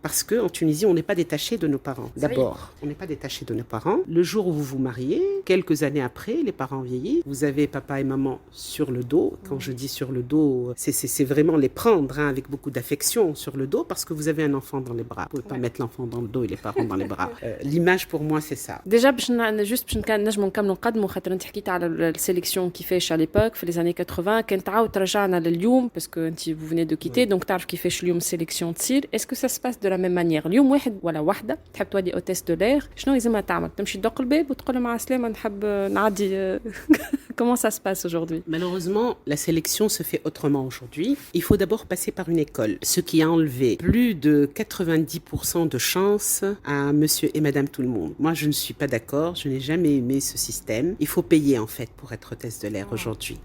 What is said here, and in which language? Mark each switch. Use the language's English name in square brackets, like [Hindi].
[French] Parce qu'en Tunisie, on n'est pas détaché de nos parents. D'abord, on n'est pas détaché de nos parents. Le jour où vous vous mariez, quelques années après, les parents vieillissent, vous avez papa et maman sur le dos. Quand je dis sur le dos, c'est vraiment les prendre avec beaucoup d'affection sur le dos parce que vous avez un enfant dans les bras. Vous ne pouvez pas mettre l'enfant dans le dos et les parents dans les bras. L'image pour moi, c'est ça. Déjà, juste [Arabic] باش نجمو نكملوا نقدموا خاطر انت حكيت على السيليكسيون كيفاش على l'époque في [French] les années 80 [Arabic] كان تعاود ترجعنا لليوم [French] parce que [Arabic] انت [French] vous venez de quitter donc [Arabic] تعرف كيفاش اليوم السيليكسيون تصير. [French] Est-ce que ça se passe de la même manière [Arabic] اليوم واحد ولا واحدة تحب تولي [French] hôtesse de l'air [Arabic] شنو لازمها تعمل؟ تمشي تدق الباب وتقول مع السلامة نحب نعدي. [French] Comment ça se passe aujourd'hui? Malheureusement, la sélection se fait autrement aujourd'hui. Il faut d'abord passer par une école, ce qui a enlevé plus de 90% de chance à monsieur et madame tout le monde. Moi, je ne suis pas d'accord, je n'ai jamais aimé ce système. Il faut payer en fait pour être hôtesse de l'air aujourd'hui.